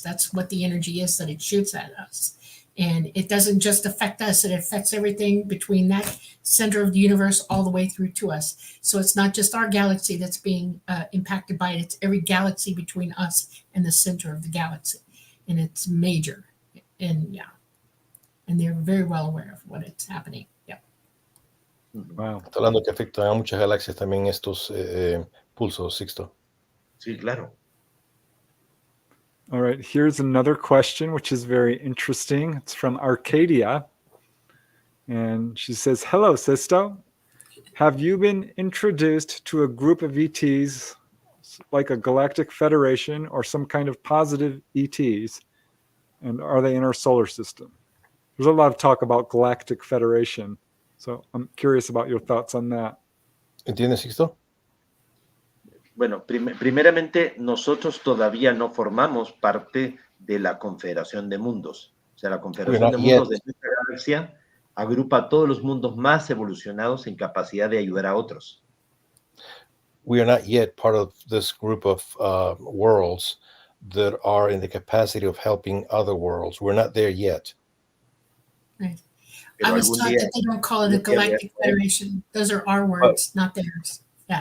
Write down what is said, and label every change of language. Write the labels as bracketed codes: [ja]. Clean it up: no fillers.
[en] That's what the energy is that it shoots at us. And it doesn't just affect us, it affects everything between that center of the universe all the way through to us. So it's not just our galaxy that's being impacted by it, it's every galaxy between us and the center of the galaxy. And it's major. And yeah, and they're very well aware of what it's happening. Yeah. Wow. [es] Está hablando que afecta a muchas galaxias también estos pulsos, Sixto. Sí, claro. [en] All right, here's another question, which is very interesting. It's from Arcadia. And she says, hello, Sixto. Have you been introduced to a group of ETs, like a galactic federation or some kind of positive ETs? And are they in our solar system? There's a lot of talk about galactic federation. So I'm curious about your thoughts on that. [es] ¿Entiendes, Sixto? Bueno, primeramente, nosotros todavía no formamos parte de la Confederación de Mundos. O sea, la Confederación de Mundos de nuestra galaxia agrupa a todos los mundos más evolucionados en capacidad de ayudar a otros. [en] We are not yet part of this group of worlds that are in the capacity of helping other worlds. We're not there yet. Right. I was taught that they don't call it a galactic federation. Those are our words, not theirs. Yeah.